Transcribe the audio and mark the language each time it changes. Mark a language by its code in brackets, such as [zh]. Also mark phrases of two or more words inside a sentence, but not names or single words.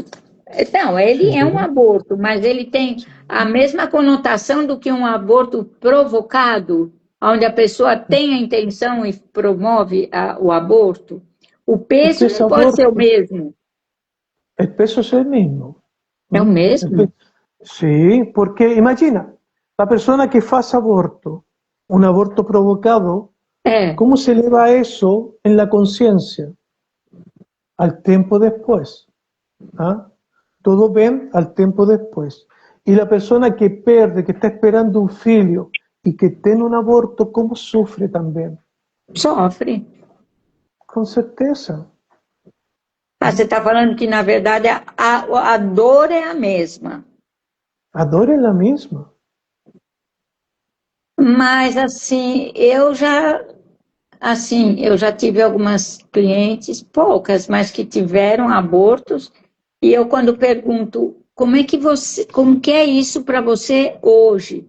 [pt] Não, ele é um aborto, mas ele tem a mesma conotação do que um aborto provocado, onde a pessoa tem a intenção e promove o aborto. O peso não pode ser o mesmo. O peso é o mesmo. É o mesmo? [es] Sí, porque imagina, la persona que hace aborto, un aborto provocado, ¿cómo se eleva eso en la conciencia? Al tiempo después. ¿Ah? Todos ven al tiempo después. Y la persona que pierde, que está esperando un filho y que tiene un aborto, ¿cómo sufre también? [pt] Sofre. Com certeza. Você está falando que, na verdade, a dor é a mesma. A dor é a mesma. Mas, assim, eu já tive algumas clientes, poucas, mas que tiveram abortos, e eu, quando pergunto, como que é isso para você hoje?